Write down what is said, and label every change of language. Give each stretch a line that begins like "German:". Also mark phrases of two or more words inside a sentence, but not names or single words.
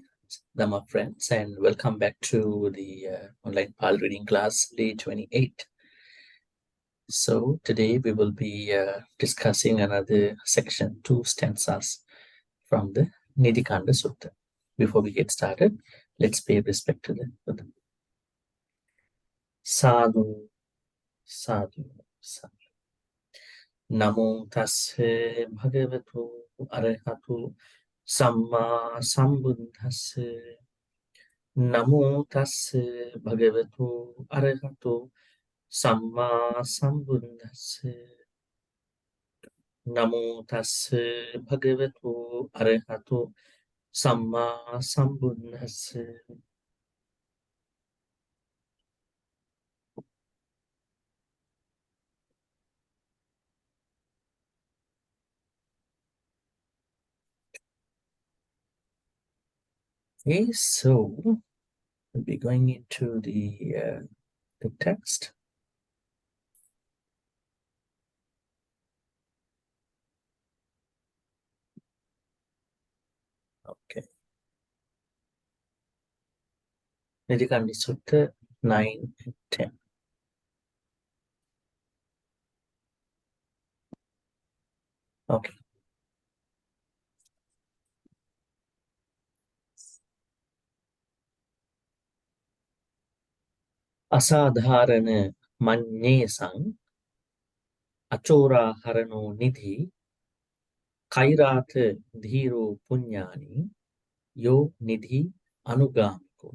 English: Dhamma friends, and welcome back to the online Pal reading class, day 28. So today we will be discussing another section, 2 stanzas from the Nidhikaṇḍa Sutta. Before we get started, let's pay respect to the Buddha.
Pali: Sadhu, sadhu, sadhu. Namo tassa bhagavato arahato samma sambuddhassa. Namo tassa bhagavato arahato samma sambuddhassa. Namo tassa bhagavato arahato samma sambuddhassa.
English: Okay, so we'll be going into the text. Okay. Nidhikaṇḍa Sutta 9 and 10. Okay.
Pali: Asadharana manye-saṃ achora-harano nidhi kairātha dhīro puññāni yo nidhi anugamiko.